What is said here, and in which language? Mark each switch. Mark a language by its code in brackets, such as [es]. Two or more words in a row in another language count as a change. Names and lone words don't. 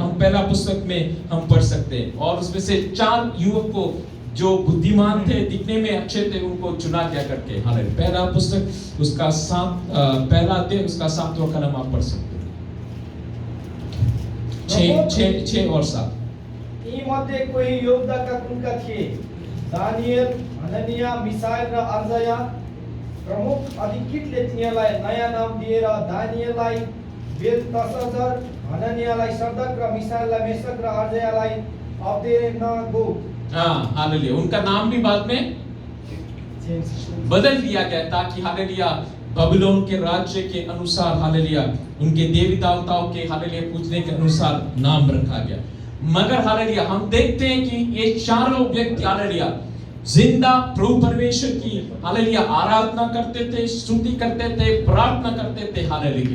[hi] हम पहला पुस्तक में हम पढ़ सकते हैं, और उसमें से 4 युवक को जो बुद्धिमान थे, दिखने में अच्छे थे, उनको चुना गया करके हालेलुया। पहला पुस्तक उसका 7 पहला अध्याय उसका 7वां कलम आप पढ़ सकते हैं। 6 और 7। [ne] यी मध्ये कोही योद्धाका कुनका थिए? दानियल, हननिया, मिसाएल र अजया। प्रमुख अधिकृतले तिनीहरूलाई नयाँ नाम दिएर दानियललाई बेलतशस्सर, हननियालाई सद्रक र मिसाएललाई मेशक र अजयालाई अबदेनागो। [hi] हाँ हालेलुया, उनका नाम भी बाद में बदल दिया गया ताकि हालेलुया बेबीलोन के राज्य के अनुसार हालेलुया उनके देवी देवताओं के हालेलुया पूजने के अनुसार नाम रखा गया। मगर हालेलुया हम देखते हैं कि ये चारों व्यक्ति हालेलुया जिंदा प्रभु परमेश्वर की हालेलुया आराधना करते थे, स्तुति करते थे, प्रार्थना करते थे हालेलुया।